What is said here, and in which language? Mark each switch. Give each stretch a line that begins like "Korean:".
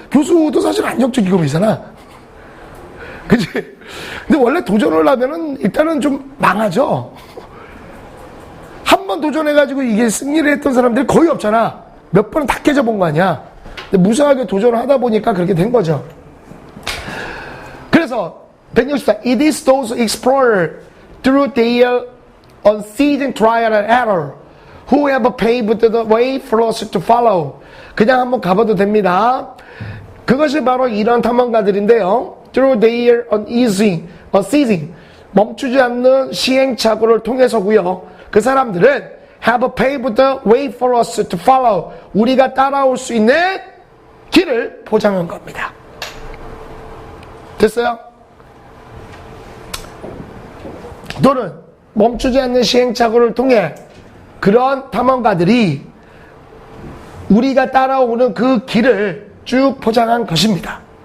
Korean: 교수도 사실 안정적 직업이잖아. 그치? 근데 원래 도전을 하면은 일단은 좀 망하죠. 한 번 도전해가지고 이게 승리를 했던 사람들이 거의 없잖아. 몇 번은 다 깨져본 거 아니야. 근데 무성하게 도전을 하다 보니까 그렇게 된 거죠. 그래서 164.
English: It is those explorers through their unceasing trial and error who have paved the way for us to follow.
Korean: 그냥 한번 가봐도 됩니다. 그것이 바로 이런 탐험가들인데요.
English: Through their unceasing,
Korean: 멈추지 않는 시행착오를 통해서고요. 그 사람들은
English: have paved the way for us to follow.
Korean: 우리가 따라올 수 있는 길을 보장한 겁니다. 됐어요? 또는 멈추지 않는 시행착오를 통해 그런 탐험가들이 우리가 따라오는 그 길을 쭉 포장한 것입니다.